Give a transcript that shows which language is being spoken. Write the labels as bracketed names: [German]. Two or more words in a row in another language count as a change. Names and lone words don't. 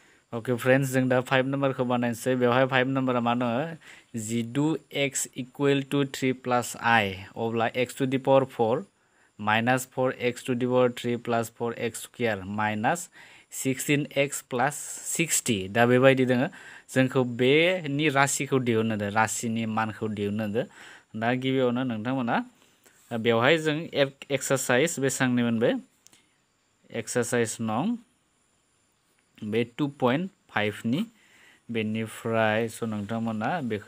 [English] okay friends [Bodo] जों दा 5 नम्बर को बानायनोसै बेवहाय 5 नम्बरा मा दङ जिदु [English] x equal to 3 plus I [Bodo] अब्ला [English] x to the power 4 minus 4x to the power 3 plus 4x square minus 16x plus 60 [Bodo] दा बेबायदि दङ जोंखौ बेनि राशिखौ दिहुननो होदो राशिनि मानखौ दिहुननो होदो दा गिबियावनो नोंथांमोना बेवहाय जों एक्सारसाइज बेसांनिमोन बे एक्सारसाइज नं बे 2.5 नि बेनिफ्राय स नोंथांमोना बेखौ